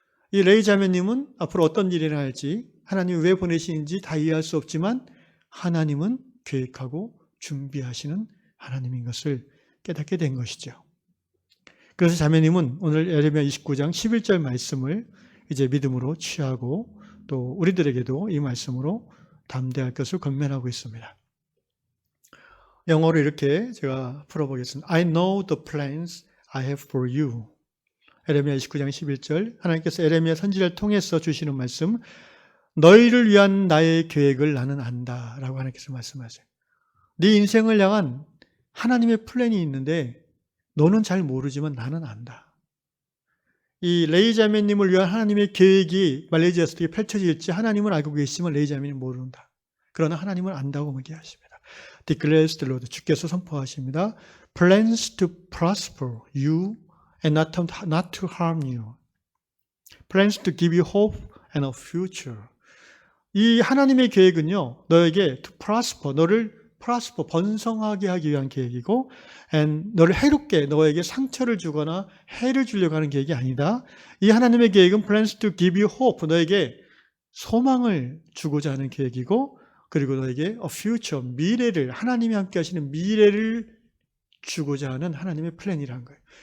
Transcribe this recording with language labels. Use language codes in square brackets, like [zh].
[ko] 이 레이 자매님은 앞으로 어떤 일이 일어날지 하나님이 왜 보내시는지 다 이해할 수 없지만 하나님은 계획하고 준비하시는 하나님인 것을 깨닫게 된 것이죠. 그래서 자매님은 오늘 에레미야 29장 11절 말씀을 이제 믿음으로 취하고 또 우리들에게도 이 말씀으로 담대할 것을 권면하고 있습니다. 영어로 이렇게 제가 풀어보겠습니다. [en] I know the plans I have for you. [ko] 에레미야 29장 11절 하나님께서 에레미야 선지자를 통해서 주시는 말씀, 너희를 위한 나의 계획을 나는 안다 라고 하나님께서 말씀하세요. 네 인생을 향한 하나님의 플랜이 있는데 너는 잘 모르지만 나는 안다. 이 레이 자매님을 위한 하나님의 계획이 말레이시아에서 어떻게 펼쳐질지 하나님은 알고 계시지만 레이 자매님은 모른다. 그러나 하나님은 안다고 얘기하십니다. [en] Declares the Lord. [ko] 주께서 선포하십니다. [en] Plans to prosper you and not to harm you. Plans to give you hope and a future. [ko] 이 하나님의 계획은요, 너에게 [en] to prosper, [ko] 너를 prosper, 번성하게 하기 위한 계획이고, and 너를 해롭게, 너에게 상처를 주거나 해를 주려고 하는 계획이 아니다. 이 하나님의 계획은 [en] plans to give you hope, [ko] 너에게 소망을 주고자 하는 계획이고, 그리고 너에게 [en] a future, [ko] 미래를, 하나님이 함께 하시는 미래를 주고자 하는 하나님의 플랜이라는 거예요.